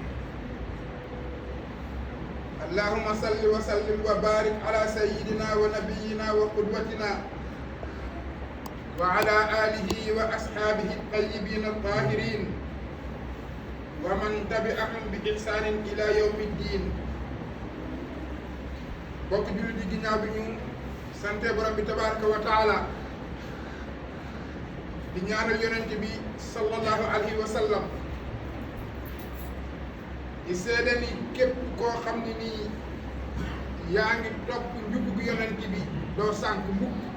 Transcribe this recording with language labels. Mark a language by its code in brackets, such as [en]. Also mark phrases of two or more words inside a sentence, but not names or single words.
[ar] اللهم صل وسلم وبارك على سيدنا ونبينا وقدوتنا وعلى آله وأصحابه الطيبين الطاهرين ومن تبعهم بإحسان إلى يوم الدين. [wo] bokk jullit yi ginnaaw bi ñu sante borom bi [ar] تبارك وتعالى [wo] di ñaanal yonent bi [ar] صلى الله عليه وسلم [wo] di seede ni képp koo xam ne nii yaa ngi topp njubug yonent bi doo sànk mukk.